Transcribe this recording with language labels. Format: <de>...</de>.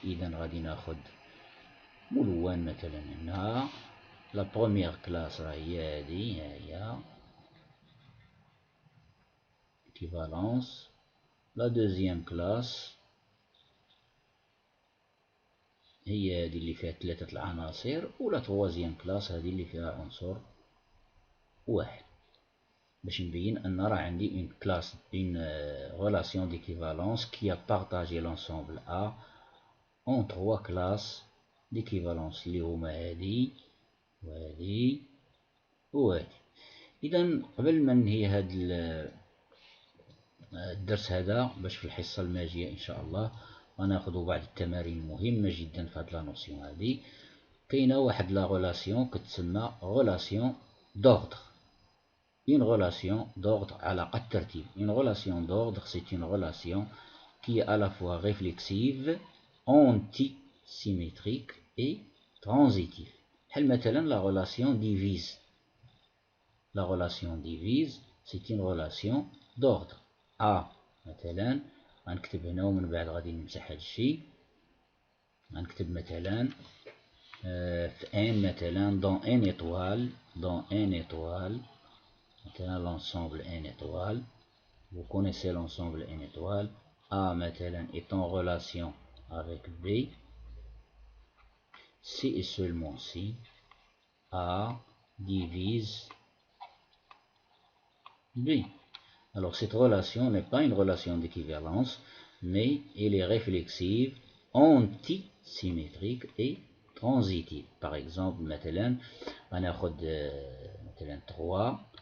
<ar>إذا غادي ناخد ملون مثلا هنا</ar> <fr>la première classe</fr> <ar>راه هي هادي، هي équivalence.</ar> <fr>La deuxième classe</fr> <ar>هي هذه اللي فيها 3 العناصر، ولا troisième classe هذه اللي فيها عنصر واحد، باش نبين ان راه عندي</ar> <fr>une classe une relation d'équivalence qui a partagé l'ensemble A en 3 classes d'équivalence</fr> <ar>اللي هما هذه وهذه وهذه. إذا قبل ما ننهي هذا الدرس هذا، باش في الحصة الماجية إن شاء الله غناخدو بعض التمارين مهمة جدا في هاد لا نوسيون هادي. كاينة واحد لا غولاسيون كتسمى غولاسيون دوردر.</ar> <fr>une relation d'ordre</fr> <ar>علاقة ترتيب.</ar> <fr>une relation d'ordre c'est une relation qui est à la fois réflexive, antisymétrique et transitive.</fr> <ar>بحال مثلا</ar> <fr>la relation divise. la relation divise c'est une relation d'ordre.</fr> <ar>A مثلا غنكتب هنا ومن بعد غادي نمسح هاد الشي، غنكتب مثلا في ان مثلا</ar> <fr>dans un étoile</fr> <ar>مثلا</ar> <fr>l'ensemble n étoile. Vous connaissez l'ensemble n étoile. A مثلا est en relation avec B si et seulement si A divise B. Alors cette relation n'est pas une relation d'équivalence, mais elle est réflexive, antisymétrique et transitive. Par exemple</fr> <ar>مثلا غناخد مثلا</ar> <fr>3</fr>